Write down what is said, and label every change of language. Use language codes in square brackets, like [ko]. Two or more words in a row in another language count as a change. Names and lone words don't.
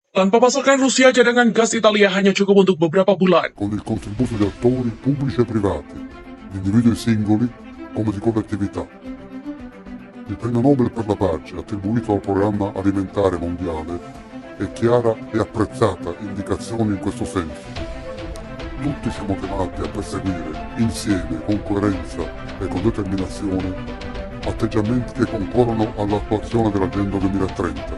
[id] Tanpa pasokan Rusia, cadangan gas Italia hanya cukup untuk beberapa bulan. [it] Con il contributo di attori pubblici e privati, di individui singoli come di collettività. Il premio Nobel per la pace attribuito al programma alimentare mondiale è chiara e apprezzata indicazione in questo senso. Tutti siamo chiamati a perseguire insieme, con coerenza e con determinazione, atteggiamenti che concorrono all'attuazione dell'Agenda 2030.